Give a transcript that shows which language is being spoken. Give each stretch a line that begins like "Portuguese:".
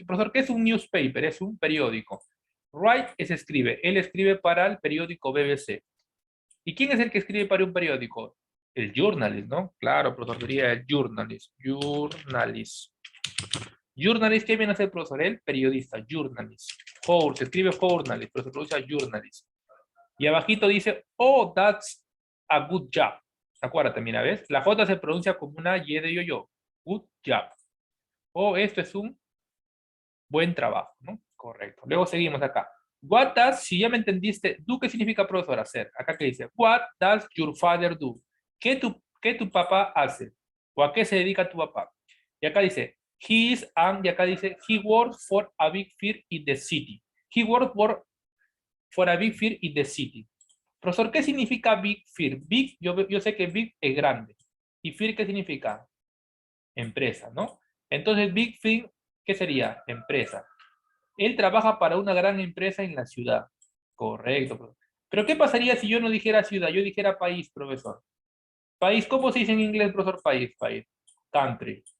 Spanish: Profesor, ¿qué es un newspaper? Es un periódico. Write es escribe. Él escribe para el periódico BBC. ¿Y quién es el que escribe para un periódico? El journalist, ¿no? Claro, profesor, sería el journalist. Journalist. Journalist, ¿qué viene a ser, profesor? El periodista, journalist. Se escribe journalist, pero se pronuncia journalist.
English: Y abajito dice, oh, that's a good job.
Spanish: Acuérdate, mira, ¿ves? La J se pronuncia como una Y de yo-yo. Good job. Oh, esto es un buen trabajo, ¿no? Correcto. Luego seguimos acá. What does, si ya me entendiste, do, ¿qué significa, profesor? Hacer. Acá que dice, what does your father do? ¿Qué tu papá hace? ¿O a qué se dedica tu papá?
English: Y acá dice, he is and, y acá dice, he works for a big firm in the city. He works for a big firm in the city.
Spanish: Profesor, ¿qué significa big firm? Big, yo sé que big es grande. ¿Y firm qué significa? Empresa, ¿no? Entonces, big firm, ¿qué sería? Empresa. Él trabaja para una gran empresa en la ciudad. Correcto, profesor. Pero ¿qué pasaría si yo no dijera ciudad? Yo dijera país, profesor. País, ¿cómo se dice en inglés, profesor? País. Country.